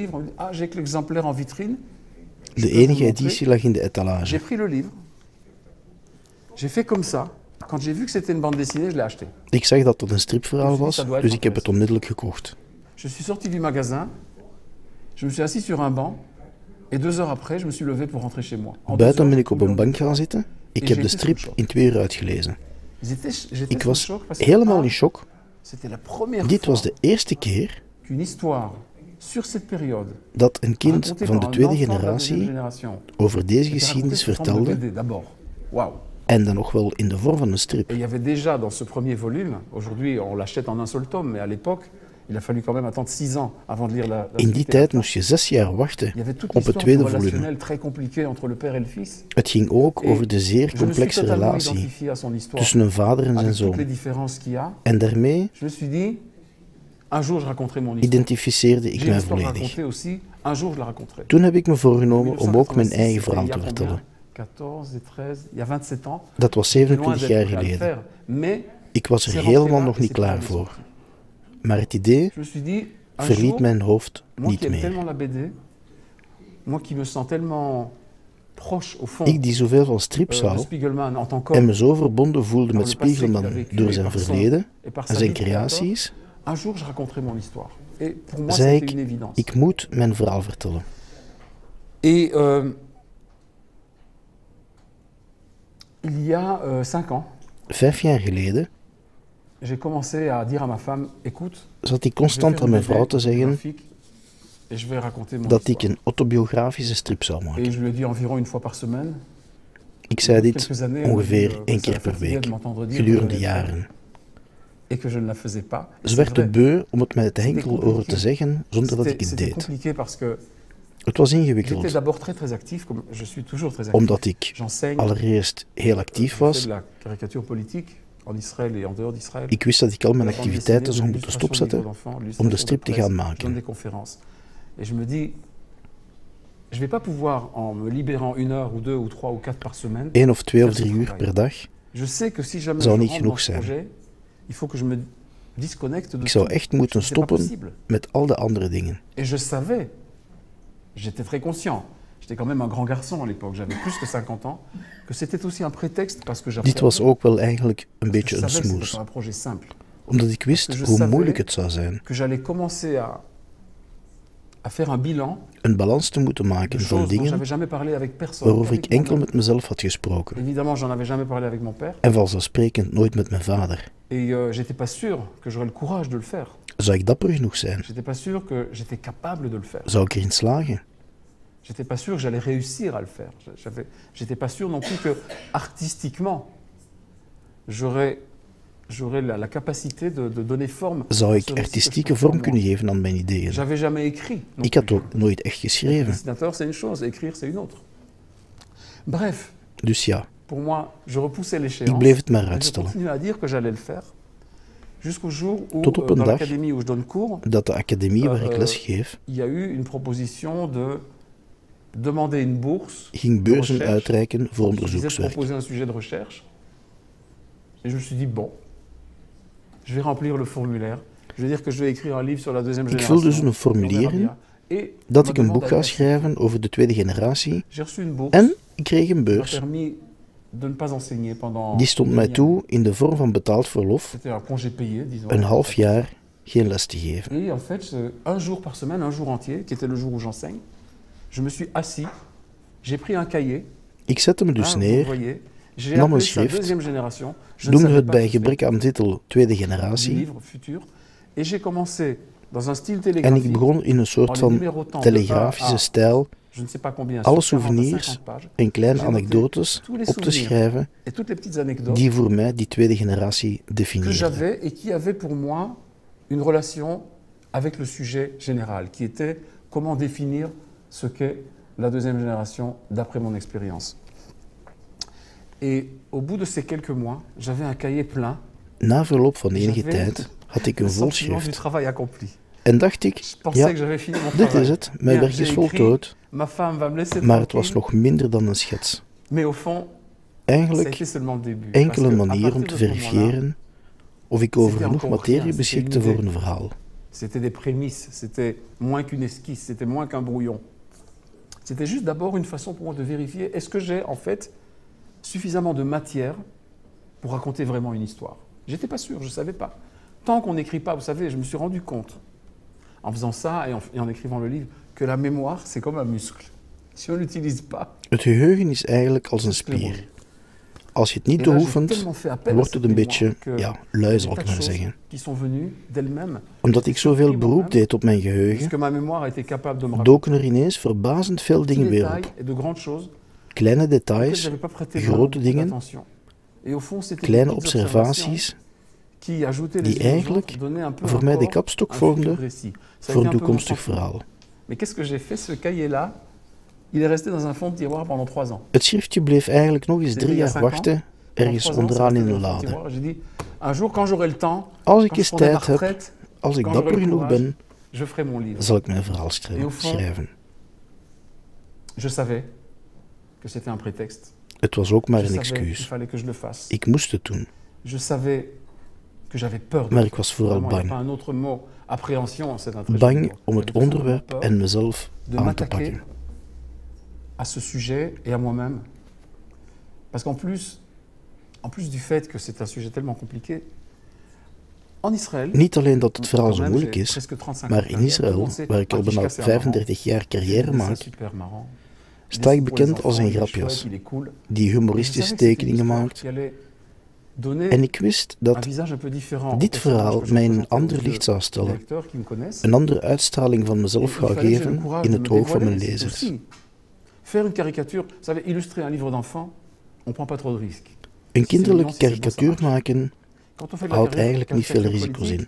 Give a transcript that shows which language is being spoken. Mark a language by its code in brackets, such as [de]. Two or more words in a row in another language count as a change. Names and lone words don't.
[fr] On me dit, ah, j'ai que l'exemplaire en vitrine. Je [nl] De [fr] peux vous [nl] enige [fr] montrer. [nl] editie lag in de [fr] J'ai [nl] etalage. [fr] pris le livre, j'ai fait comme ça. Quand j'ai vu que c'était une bande dessinée, je l'ai acheté. [nl] Ik zag dat het een stripverhaal was, dus ik heb het onmiddellijk gekocht. [fr] Je suis sorti du magasin, je me suis assis sur un banc, et 2 heures après, je me suis levé pour rentrer chez moi. En 2 [nl] Buiten [fr] heures, [nl] ben ik op een [fr] combien- [nl] bank gaan zitten. Ik heb de strip in 2 uur uitgelezen. [fr] J'étais [nl] Ik [fr] sous [nl] was [fr] choc parce que, [nl] helemaal [fr] ah, [nl] in shock. [fr] c'était la première [nl] Dit was [fr] fois [nl] de eerste keer [fr] qu'une histoire sur cette période, [nl] dat een kind [fr] racontée [nl] van [fr] par [nl] de [fr] un [nl] tweede [fr] enfant de la deuxième [nl] generatie [fr] génération, [nl] over deze [fr] était racontée [nl] geschiedenis [fr] sous forme de [nl] vertelde [fr] BD d'abord. Waouh! [nl] en dan nog wel in de vorm van een [fr] Et [nl] strip. [fr] il y avait déjà dans ce premier volume, aujourd'hui on l'achète en un seul tome, mais à l'époque, il a fallu quand même attendre 6 ans avant de lire la [nl] In die [fr] suite. [nl] tijd moest je 6 jaar wachten [fr] Il y avait toute [nl] op het [fr] l'histoire [nl] tweede volume. [fr] relationnelle très compliquée entre le père et le fils. [nl] Het ging ook over de zeer [fr] Je me suis [nl] complexe [fr] totalement [nl] relatie [fr] identifié à son histoire, [nl] tussen een vader en zijn [fr] avec toutes les [nl] zoon. [fr] différences qu'il y a. [nl] En daarmee [fr] Je me suis dit, un jour je raconterai mon histoire. [nl] identificeerde ik [fr] J'ai [nl] mij [fr] l'histoire à [nl] volledig. [fr] raconter aussi, un jour je la raconterai. [nl] Toen heb ik me voorgenomen om ook mijn [fr] 1986, [nl] eigen [fr] c'était [nl] verhaal [fr] il y [nl] te [fr] a [nl] vertellen. [fr] combien? 14 et 13, il y a 27 ans. [nl] Dat was [fr] Loin [nl] 27 jaar [fr] d'être prêt à le [nl] geleden. [fr] faire, mais [nl] Ik was [fr] c'est [nl] er [fr] rentré [nl] helemaal [fr] là [nl] nog [fr] et [nl] niet [fr] c'est [nl] klaar [fr] pas [nl] voor. [fr] sorti. [nl] Maar het idee [fr] Je me suis dit, un [nl] verliet [fr] jour, [nl] mijn hoofd [fr] moi [nl] niet [fr] qui aime [nl] meer. [fr] tellement la BD, moi qui me sens tellement proche au fond [nl] Ik die zoveel van strips [fr] de [nl] hou [fr] Spiegelman en tant [nl] en [fr] qu'homme, [nl] me zo verbonden voelde [fr] par [nl] met [fr] le passé qu'il a [nl] Spiegelman [fr] vécu [nl] door [fr] et [nl] zijn [fr] par son- [nl] verleden [fr] et par [nl] en [fr] sa [nl] zijn [fr] vie de créateur, [nl] creaties, [fr] un jour je raconterai mon histoire. Et pour moi, [nl] zei [fr] c'était une [nl] ik, [fr] évidence. [nl] ik moet mijn verhaal vertellen. [fr] Et il y a 5 ans, [nl] 5 jaar geleden [fr] j'ai commencé à dire à ma femme, écoute, [nl] zat ik constant aan mijn vrouw te zeggen [fr] et je vais raconter mon [nl] dat ik [fr] histoire. [nl] een autobiografische strip zou [fr] Et [nl] maken. [fr] je lui ai dit environ une fois par semaine. [nl] Ik zei dit [fr] Quelques années, elle m'a [nl] ongeveer [fr] dit, [nl] 1 [fr] ça la [nl] keer per [fr] fatiguait [nl] week, [fr] de m'entendre dire [nl] gedurende [fr] que je l'avais fait [nl] jaren. [fr] et que je ne la faisais pas. Et [nl] Ze [fr] c'est [nl] werd te [fr] vrai. [nl] beu om het mij te [fr] C'était [nl] enkel horen te [fr] compliqué. [nl] zeggen zonder dat ik het [fr] C'était [nl] deed. [fr] compliqué parce que [nl] Het was [fr] j'étais [nl] ingewikkeld, [fr] d'abord très actif, comme je suis toujours très actif. [nl] omdat ik [fr] J'enseigne, [nl] allereerst heel actief [fr] je fais [nl] was. [fr] de la caricature politique en Israël et en dehors d'Israël. [nl] Ik wist dat ik al mijn [fr] La bande [nl] activiteiten [fr] dessinée, [nl] zou moeten [fr] l'illustration de livres [nl] stopzetten [fr] d'enfants, [nl] om de [fr] l'illustration [nl] strip te [fr] presse, [nl] gaan [fr] je donne [nl] maken. [fr] des conférences. Et je me dis, je vais pas pouvoir, en me libérant 1 heure ou 2 ou 3 ou 4 par semaine, [nl] 1 of 2 of [fr] faire ce [nl] 3 uur [fr] travail. [nl] per dag. [fr] Je sais que si jamais [nl] Zou [fr] je [nl] niet [fr] rentre [nl] genoeg [fr] dans ce [nl] zijn. [fr] projet, il faut que je me disconnecte de [nl] Ik zou [fr] tout. [nl] echt moeten [fr] C'est pas [nl] stoppen [fr] possible. [nl] met al de andere dingen. [fr] Et je savais, j'étais très conscient, j'étais quand même un grand garçon à l'époque, j'avais plus que 50 ans, que c'était aussi un prétexte parce que [nl] Dit was [fr] j'absorbais. [nl] ook wel eigenlijk een [fr] Je [nl] beetje een [fr] savais que c'était [nl] smoes, [fr] pas un projet simple, [nl] omdat ik wist [fr] Parce que je [nl] hoe [fr] savais- [nl] moeilijk het zou zijn [fr] que j'allais commencer à faire un bilan [nl] een balans te moeten [fr] de [nl] maken van [fr] choses dont [nl] dingen [fr] j'avais jamais parlé avec personne. [nl] waarover ik [fr] qu'avec [nl] enkel [fr] moi-même. [nl] met mezelf had gesproken. [fr] Évidemment, j'en avais jamais parlé avec mon père, [nl] En vanzelfsprekend nooit met mijn vader. [fr] et j'étais pas sûr que j'aurais le courage de le faire. [nl] Zou ik dapper genoeg zijn? [fr] J'étais pas sûr que j'étais capable de le faire. [nl] Zou ik erin slagen? [fr] J'étais pas sûr que j'allais réussir à le faire. J'étais pas sûr non plus que artistiquement, j'aurais la capacité de donner forme. [nl] Zou [fr] à [nl] ik [fr] ce récit que je [nl] artistieke [fr] portais en [nl] vorm [fr] moi. [nl] kunnen geven aan mijn ideeën? [fr] J'avais jamais écrit. non [nl] Ik had [fr] plus. [nl] ook nooit echt geschreven. [fr] Dessinateur, c'est une chose, écrire, c'est une autre. Bref, [nl] Dus ja, [fr] pour moi, je repoussais [nl] ik [fr] l'échéance. [nl] bleef het maar [fr] et je [nl] uitstellen. [fr] continuais à dire que j'allais le faire. Jusqu'au jour où, [nl] Tot op een [fr] dans [nl] dag [fr] l'académie où je donne cours, [nl] Dat de academie waar ik les geef, [fr] il y a eu une proposition de demander une bourse. [nl] ging [fr] de [nl] beurzen [fr] recherche. [nl] uitreiken voor [fr] Je disais de [nl] onderzoekswerk. [fr] proposer un sujet de recherche. Et je me suis dit, bon, je vais remplir le formulaire. Je vais dire que je vais écrire un livre sur la deuxième [nl] Ik [fr] génération. [nl] vul dus een [fr] Et on [nl] formulier [fr] verra [nl] in [fr] bien. Et [nl] dat [fr] on [nl] ik [fr] me [nl] een boek [fr] demande [nl] ga [fr] à- [nl] schrijven over de tweede generatie [fr] J'ai reçu une bourse [nl] en ik kreeg een [fr] qui m'a [nl] beurs. [fr] permis de ne pas enseigner pendant... [nl] Die stond mij toe in de vorm van betaald verlof [fr] C'était un congé payé, disons. [nl] een half jaar geen les te geven. [fr] Et en fait, un jour par semaine, un jour entier, qui était le jour où j'enseigne, je me suis assis, j'ai pris un cahier. [nl] Ik zette me dus [fr] vous [nl] neer, [fr] voyez, j'ai [nl] nam [fr] appelé [nl] een [fr] ça [nl] schrift, [fr] deuxième génération. Je ne [nl] noemde [fr] savais [nl] het [fr] pas [nl] bij [fr] que c'était [nl] gebrek aan titel tweede [fr] du [nl] generatie [fr] livre futur. Et j'ai commencé dans un style [nl] en [fr] télégraphique. [nl] ik begon in een [fr] en [nl] soort [fr] les [nl] van [fr] numérotant de [nl] telegrafische [fr] A à, [nl] stijl [fr] je ne sais pas combien, [nl] alle [fr] sur 40 à [nl] souvenirs [fr] 50 pages. [nl] en kleine [fr] J'ai noté [nl] anekdotes [fr] tous les [nl] op te [fr] souvenirs [nl] schrijven [fr] et toutes les petites anecdotes [nl] die voor mij die tweede generatie [fr] que [nl] definieerden. [fr] j'avais et qui avaient pour moi une relation avec le sujet général, qui était comment définir ce qu'est la deuxième génération d'après mon expérience. Et au bout de ces quelques mois, j'avais un cahier plein, [nl] Na verloop van enige [fr] J'avais [nl] tijd had ik [fr] le [nl] een vol [fr] sentiment du [nl] schrift [fr] travail accompli. [nl] en dacht ik, [fr] Je pensais [nl] ja, [fr] que j'avais fini mon [nl] dit [fr] travail. [nl] is het, mijn [fr] Bien, [nl] werk [fr] j'ai [nl] is [fr] écrit, [nl] voltooid, [fr] ma femme va me laisser [nl] maar het was [fr] tranquille, [nl] nog minder dan een schets. [fr] mais au fond, ça a [nl] Eigenlijk [fr] été seulement le début. Parce [nl] enkele [fr] que à [nl] manier om [fr] partir [nl] te [fr] de ce moment-là, [nl] verifiëren of ik over [fr] C'était [nl] genoeg [fr] encore [nl] materie [fr] rien, [nl] beschikte [fr] c'était une [nl] voor [fr] idée. [nl] een verhaal. [fr] C'était des prémices, c'était moins qu'une esquisse, c'était moins qu'un brouillon. C'était juste d'abord une façon pour moi de vérifier est-ce que j'ai en fait suffisamment de matière pour raconter vraiment une histoire. J'étais pas sûr, je savais pas. Tant qu'on n'écrit pas, vous savez, je me suis rendu compte, en faisant ça et en écrivant le livre, que la mémoire, c'est comme un muscle. Si on ne l'utilise pas, [nl] Het geheugen is eigenlijk als een [fr] c'est sclérose. [nl] spier. Als je het niet [fr] Et là, j'ai [nl] oefent, [fr] tellement fait appel à [nl] wordt [fr] cette [nl] het een [fr] mémoire [nl] beetje, [fr] que [nl] ja, lui zal [fr] des [nl] ik [fr] tas de [nl] maar [fr] choses [nl] zeggen. [fr] qui sont venues d'elles-mêmes, [nl] Omdat ik zoveel beroep deed op mijn geheugen, [fr] puisque ma mémoire a été capable de me raconter [nl] doken er ineens verbazend veel [fr] petits [nl] dingen weer [fr] détails [nl] op. [fr] et de grandes choses [nl] Kleine [fr] auxquelles [nl] details, [fr] j'avais pas prêté [nl] grote [fr] vraiment beaucoup [nl] dingen, [fr] d'attention. Et au fond, c'était [nl] kleine [fr] des petites observations [nl] observaties [fr] qui, ajoutées [nl] die [fr] les unes aux [nl] eigenlijk [fr] autres, donnaient un peu [nl] voor mij de [fr] encore [nl] kapstok [fr] un futur [nl] vormden [fr] récit. Ça a [nl] voor [fr] été [nl] een [fr] un peu mon [nl] toekomstig [fr] sentiment. [nl] verhaal. [fr] Mais qu'est-ce que j'ai fait? Ce cahier-là, il est resté dans un fond de tiroir pendant 3 ans. [nl] Het schriftje bleef eigenlijk nog eens [fr] C'était [nl] 3 [fr] il y a [nl] jaar [fr] 5 ans. [nl] wachten, [fr] Pendant [nl] ergens [fr] 3 ans, c'est [nl] onderaan [fr] resté [nl] in [fr] dans [nl] een [fr] un fond de [nl] lade. [fr] tiroir. J'ai dit, un jour, quand j'aurai le temps, [nl] Als ik [fr] quand je [nl] eens [fr] prendrai ma [nl] tijd heb, [fr] retraite, [nl] als ik [fr] quand j'aurai [nl] dapper [fr] le [nl] genoeg [fr] courage, [nl] ben, [fr] je ferai mon livre. [nl] zal ik mijn verhaal [fr] Et au fond, [nl] schrijven. [fr] Je savais que c'était un prétexte. [nl] Het was ook maar [fr] Je [nl] een [fr] savais qu'il [nl] excuus. [fr] fallait que je le fasse. [nl] Ik moest het doen, [fr] Je savais que j'avais peur de [nl] maar [fr] le [nl] ik was [fr] faire. [nl] vooral [fr] Vraiment, il n'y a [nl] bang. [fr] pas un autre mot. Appréhension, c'est un très joli [nl] Bang [fr] mot. [nl] om het [fr] J'avais vraiment [nl] onderwerp [fr] peur [nl] en mezelf [fr] de [nl] aan te [fr] m'attaquer [nl] pakken. [fr] à ce sujet et à moi-même. Parce qu'en plus du fait que c'est un sujet tellement compliqué, en Israël, [nl] Niet alleen dat het verhaal [fr] quand [nl] zo [fr] même, [nl] moeilijk [fr] j'ai [nl] is, [fr] presque 35 [nl] maar [fr] ans [nl] in [fr] de [nl] Israël, [fr] carrière. [nl] waar ik al bijna 35 jaar carrière maak, [fr] super marrant. [nl] sta ik [fr] Pour les [nl] bekend als [fr] enfants, [nl] een [fr] il est [nl] grapjas [fr] chouette, il est cool. [nl] die [fr] Et je [nl] humoristische [fr] savais que c'était une [nl] tekeningen [fr] histoire [nl] maakt, [fr] qui allait donner [nl] En ik wist [fr] un [nl] dat [fr] visage un peu différent. [nl] dit verhaal mij in een ander licht zou stellen, een andere uitstraling van mezelf zou geven in het oog van mijn lezers. [fr] Faire une caricature, vous savez, illustrer un livre d'enfant, on prend pas trop de risques. [nl] Een kinderlijke karikatuur maken houdt eigenlijk niet veel risico's in.